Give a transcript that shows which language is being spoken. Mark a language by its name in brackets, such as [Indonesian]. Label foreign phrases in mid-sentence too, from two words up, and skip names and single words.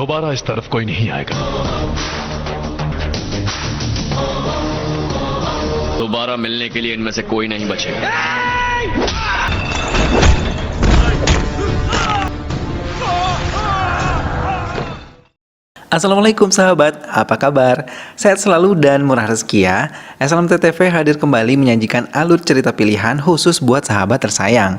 [Hindi] इस तरफ कोई नहीं आएगा। दोबारा मिलने के लिए इनमें से कोई नहीं बचेगा। [Indonesian] Assalamualaikum sahabat, apa kabar? Sehat selalu dan murah rezeki ya. SLMTTV hadir kembali menyajikan alur cerita pilihan khusus buat sahabat tersayang.